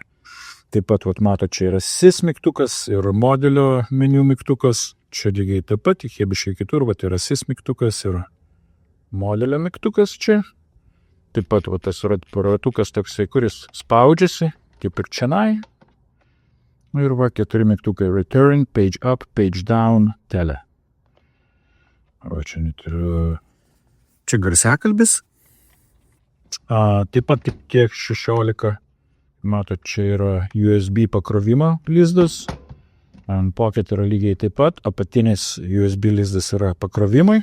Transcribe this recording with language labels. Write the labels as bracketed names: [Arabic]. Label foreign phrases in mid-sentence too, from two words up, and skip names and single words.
[Lithuanian] Taip pat, mato, čia yra sys mygtukas ir modelio meniu mygtukas. Čia lygiai taip pat, jie biškai kitur, yra sys mygtukas ir modelio mygtukas čia. Taip pat, tas ratukas toksai, kuris spaudžiasi, kaip ir čianai. Ir 4 mygtukai [English] return, page up, page down, [Lithuanian] tele. Čia net ir... Čia garsiakalbis. Taip pat tiek 16. Matot, čia yra USB pakrovimo lizdas. Ant pocket yra lygiai taip pat. Apatinis USB lizdas yra pakrovimai.